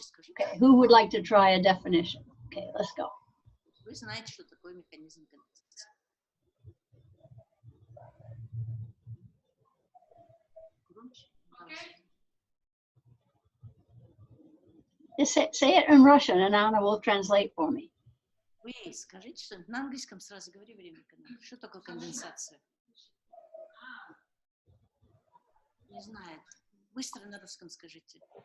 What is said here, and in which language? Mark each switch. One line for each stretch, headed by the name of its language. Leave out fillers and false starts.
English: Okay, who would like to try a definition? Okay, let's go.
Russian: Вы знаете, что такое механизм конденсации. Громче.
English: Just say it in Russian and Anna will translate for me.
Russian: Вы скажите что-нибудь на английском, сразу говори время. Что такое конденсация? Не знает. Быстро на русском скажите.